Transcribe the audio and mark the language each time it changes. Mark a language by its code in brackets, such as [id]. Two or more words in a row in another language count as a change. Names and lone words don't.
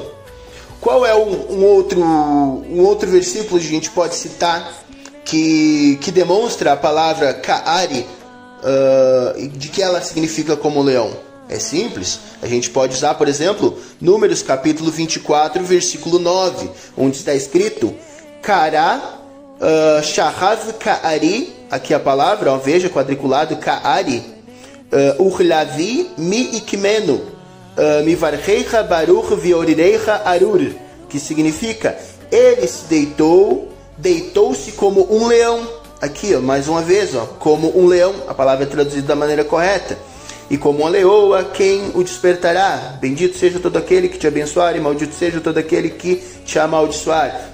[pt] Qual é um outro versículo que a gente pode citar que demonstra a palavra ka'ari, de que ela significa como leão? É simples. A gente pode usar, por exemplo, Números capítulo 24, versículo 9, onde está escrito [he] כרע שכב כארי, [pt] aqui a palavra, veja, [he] quadriculado, כארי וכלביא מי יקימנו מברכיך ברוך ואורריך ארור, [pt] que significa, ele se deitou-se como um leão. Aqui, mais uma vez, como um leão, a palavra é traduzida da maneira correta. E como uma leoa, quem o despertará? Bendito seja todo aquele que te abençoar e maldito seja todo aquele que te amaldiçoar.